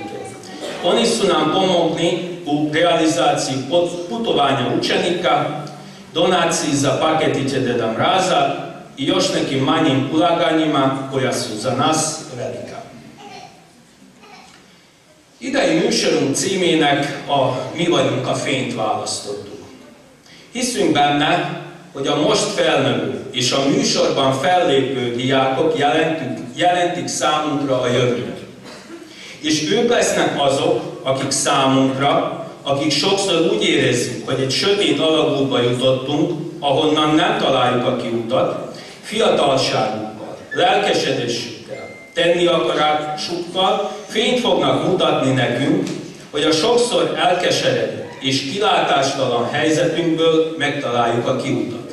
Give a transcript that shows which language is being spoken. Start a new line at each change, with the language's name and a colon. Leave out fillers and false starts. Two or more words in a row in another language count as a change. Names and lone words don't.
Serbian: Oni su nam pomogli u realizaciji putovanja učenika, donaciji za paketiće Deda Mraza i još nekim manjim ulaganjima koja su za nas velika.
Hungarian: Ide i műsorunk címének a Mi vagyunk a fényt választottuk. Hiszünk benne, hogy a most felnövő és a műsorban fellépő diákok jelentik számunkra a jövőt. És ők lesznek azok, akik számunkra, akik sokszor úgy érezzük, hogy egy sötét alagútba jutottunk, ahonnan nem találjuk a kiutat, fiatalságukkal, lelkesedésükkel, tenni akarásukkal fényt fognak mutatni nekünk, hogy a sokszor elkeseredett és kilátástalan helyzetünkből megtaláljuk a kiutat.